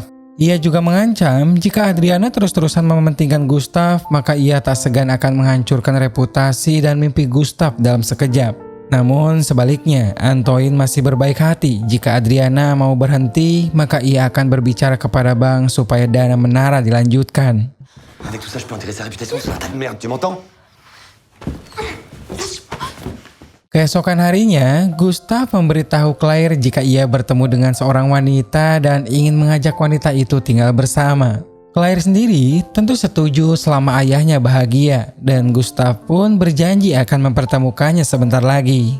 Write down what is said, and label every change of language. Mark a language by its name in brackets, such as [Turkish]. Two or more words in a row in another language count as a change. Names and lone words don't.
[Indonesian] Ia juga mengancam jika Adriana terus-terusan mementingkan Gustav, maka ia tak segan akan menghancurkan reputasi dan mimpi Gustav dalam sekejap. Namun sebaliknya, Antoine masih berbaik hati. Jika Adriana mau berhenti, maka ia akan berbicara kepada bank supaya dana menara dilanjutkan. [French] Avec tout ça, je peux enterrer sa réputation sur un tas de merde, tu m'entends? [Indonesian] Keesokan harinya, Gustav memberitahu Claire jika ia bertemu dengan seorang wanita dan ingin mengajak wanita itu tinggal bersama. Claire sendiri tentu setuju selama ayahnya bahagia dan Gustav pun berjanji akan mempertemukannya sebentar lagi.